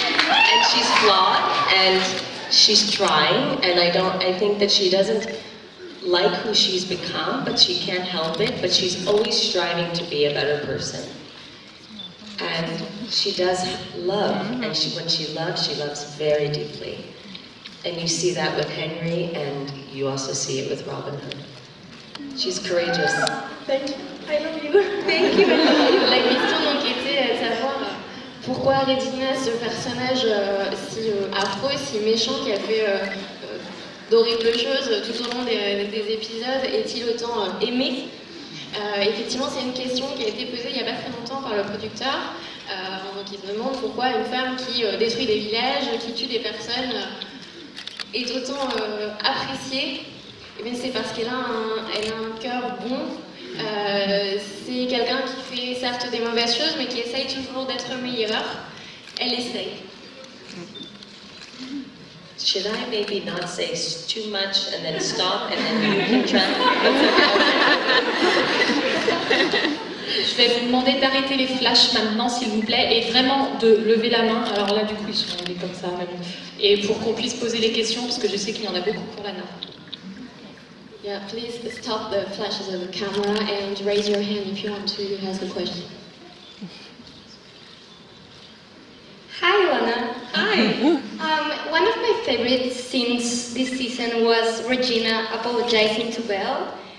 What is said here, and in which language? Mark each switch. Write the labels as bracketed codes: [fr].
[en] And she's flawed, and she's trying, and I think that she doesn't like who she's become, but she can't help it, but she's always striving to be a better person. And she does love, and when she loves very deeply. And you see that with Henry, and you also see it with Robin Hood. She's courageous. Thank you. I love you. Thank you. [fr] La question donc était de savoir pourquoi Regina, ce personnage si affreux, si méchant, qui a fait d'horribles choses tout au long des épisodes, est-il autant aimé? Effectivement, c'est une question qui a été posée il n'y a pas très longtemps par le producteur. Donc il se demande pourquoi une femme qui détruit des villages, qui tue des personnes, est autant appréciée. Eh bien, c'est parce qu'elle a un cœur bon. C'est quelqu'un qui fait certes des mauvaises choses, mais qui essaye toujours d'être meilleur. Elle essaye. [en] Should I maybe not say too much and then stop and then you can translate? [fr] Je vais vous demander d'arrêter les flashs maintenant, s'il vous plaît, et vraiment de lever la main. Alors là, du coup, ils sont levés comme ça. Mais bon. Et pour qu'on puisse poser les questions, parce que je sais qu'il y en a beaucoup pour Lana. [en] Yeah, please stop the flashes of the camera and raise your hand if you want to ask a question. Hi, Lana. Hi. One of my favorite scenes this season was Regina apologizing to Belle.